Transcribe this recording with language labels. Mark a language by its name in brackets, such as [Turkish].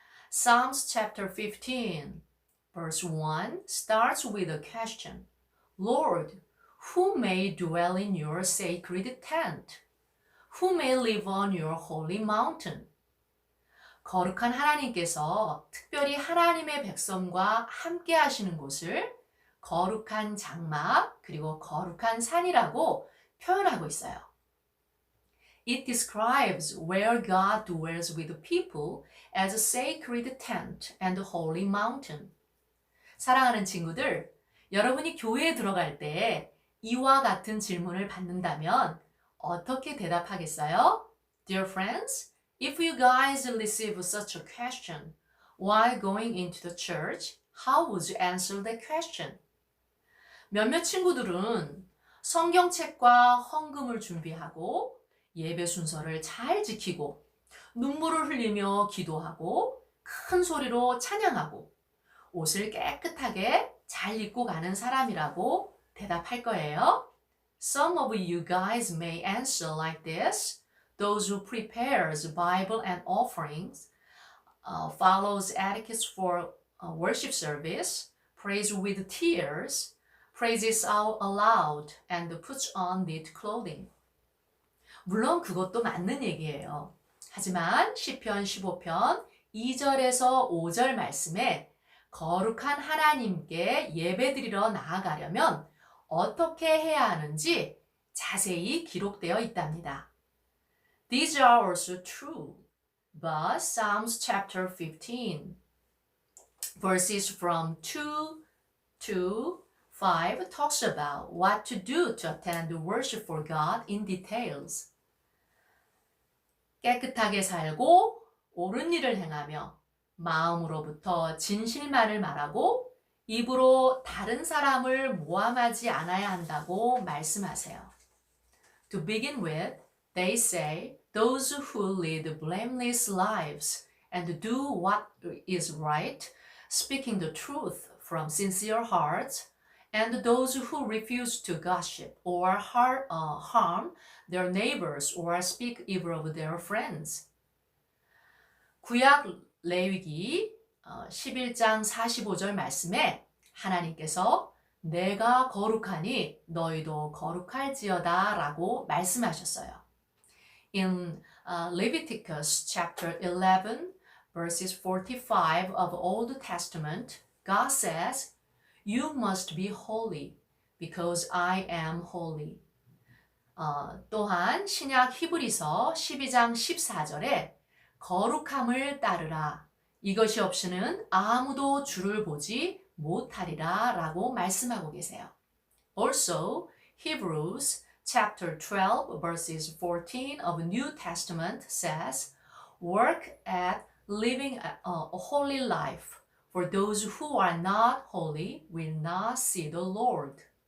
[English] Psalms chapter 15 verse 1 starts with a question. Lord, who may dwell in your sacred tent? Who may live on your holy mountain? [Korean] 거룩한 하나님께서 특별히 하나님의 백성과 함께 하시는 곳을 거룩한 장막 그리고 거룩한 산이라고 표현하고 있어요. [English] It describes where God dwells with the people as a sacred tent and a holy mountain. [Korean] 사랑하는 친구들, 여러분이 교회에 들어갈 때 이와 같은 질문을 받는다면 어떻게 대답하겠어요? [English] Dear friends, if you guys receive such a question while going into the church, how would you answer that question? [Korean] 몇몇 친구들은 성경책과 헌금을 준비하고 예배 순서를 잘 지키고 눈물을 흘리며 기도하고 큰 소리로 찬양하고 옷을 깨끗하게 잘 입고 가는 사람이라고 대답할 거예요. [English] Some of you guys may answer like this. Those who prepares Bible and offerings, follows etiquette for worship service, prays with tears, praises out aloud, and puts on neat clothing. [Korean] 물론 그것도 맞는 얘기예요. 하지만 시편 15편 2절에서 5절 말씀에 거룩한 하나님께 예배드리러 나아가려면 어떻게 해야 하는지 자세히 기록되어 있답니다. [English] These are also true, but Psalms chapter 15, verses from 2 to 5 talks about what to do to attend the worship for God in details. [Korean] 깨끗하게 살고 옳은 일을 행하며 마음으로부터 진실만을 말하고 입으로 다른 사람을 모함하지 않아야 한다고 말씀하세요. [English] To begin with, they say, those who lead blameless lives and do what is right, speaking the truth from sincere hearts, and those who refuse to gossip or harm their neighbors or speak evil of their friends. [Korean] 구약 레위기 11장 45절 말씀에 하나님께서 내가 거룩하니 너희도 거룩할지어다 라고 말씀하셨어요. [English] In Leviticus chapter 11 verses 45 of Old Testament, God says, You must be holy because I am holy. [Korean] 또한 신약 히브리서 12장 14절에 거룩함을 따르라. 이것이 없이는 아무도 주를 보지 못하리라 라고 말씀하고 계세요. [English] Also, Hebrews chapter 12 verses 14 of the New Testament says, work at living a holy life, for those who are not holy will not see the Lord.